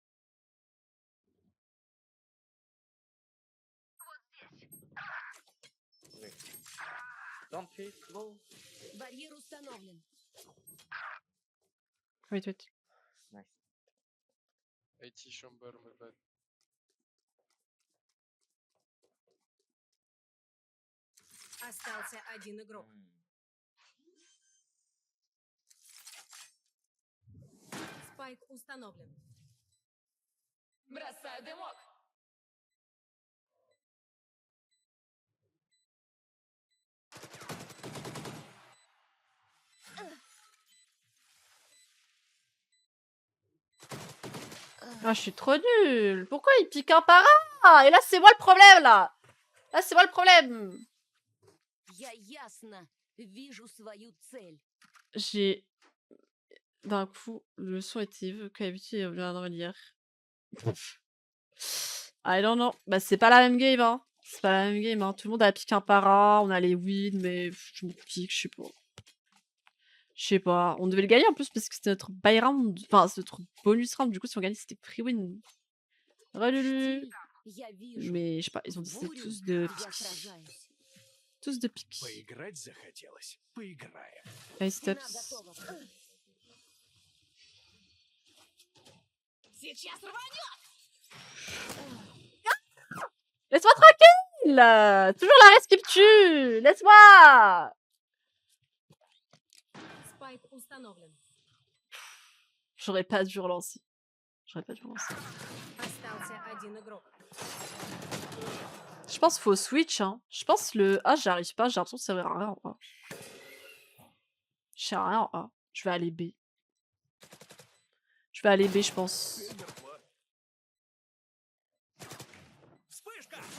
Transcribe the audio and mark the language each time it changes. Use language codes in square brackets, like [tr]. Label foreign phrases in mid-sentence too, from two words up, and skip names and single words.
[ru] Барьер установлен. [en] Wait, wait. IT chamber, my bad. [ru] Остался один игрок. Спайк установлен. Бросаю дымок. [fr] Ah, je suis trop nulle. Pourquoi il pique un par un? Et là, c'est moi le problème, là. Là, c'est moi le problème. [ru] Я ясно вижу свою цель. [fr] J'ai... D'un coup, le son était qu'habitué vient d'en hier. [en] I don't know. [fr] Bah, c'est pas la même game, hein. C'est pas la même game, hein. Tout le monde a piqué un par un. On a les wins, mais je me pique, je sais pas. Je sais pas. On devait le gagner en plus parce que c'était notre [en] buy round. [fr] Enfin, c'est notre [en] bonus round. [fr] Du coup, si on gagnait, c'était [en] free win. Relulu. [ru] Я вижу. [fr] Mais je sais pas, ils ont décidé [ru] Бурю, [fr] tous de [ru] я [fr] pique. [ru] сражаюсь. [fr] Tous de pique. [ru] Поиграть захотелось. Поиграем. [fr] Allez, [ru] Стена [fr] steps. [ru] готова. Сейчас рванет! [fr] Laisse-moi tranquille. Toujours la res qui me tue. Laisse-moi. [ru] Спайк установлен. [fr] J'aurais pas dû relancer. J'aurais pas dû relancer. [ru] Остался один игрок. [fr] Je pense qu'il faut switch, hein. Je pense le A, j'arrive pas. J'ai l'impression que ça sert à rien en A. Je sais rien en A. Je vais aller B. Je vais aller B, je pense. [ru] Вспышка!